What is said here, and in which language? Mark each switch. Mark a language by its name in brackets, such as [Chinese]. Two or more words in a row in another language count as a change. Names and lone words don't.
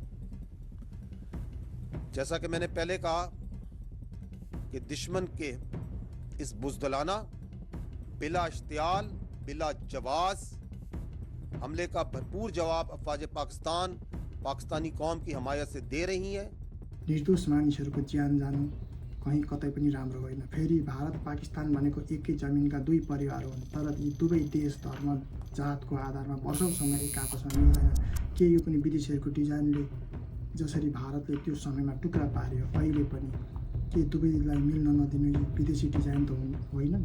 [Urdu] جیسا کہ میں نے پہلے کہا کہ دشمن کے اس بزدلانہ، بلا اشتعال، بلا جواز حملے کا بھرپور جواب افواج پاکستان پاکستانی قوم کی حمایت سے دے رہی ہیں. [Nepali] निर्दोष मानिसहरूको ज्यान जानु कहीँ कतै पनि राम्रो होइन। फेरि भारत पाकिस्तान भनेको एकै जमिनका 2 परिवार हुन्, तर यी दुवै देश धर्म जातको आधारमा वर्षौँसम्म एक आपसमा मिल्दैन। के यो पनि विदेशीहरूको डिजाइनले जसरी भारतले त्यो समयमा टुक्रा पार्यो, अहिले पनि के दुवैलाई मिल्न नदिनु यो विदेशी डिजाइन त होइनन्?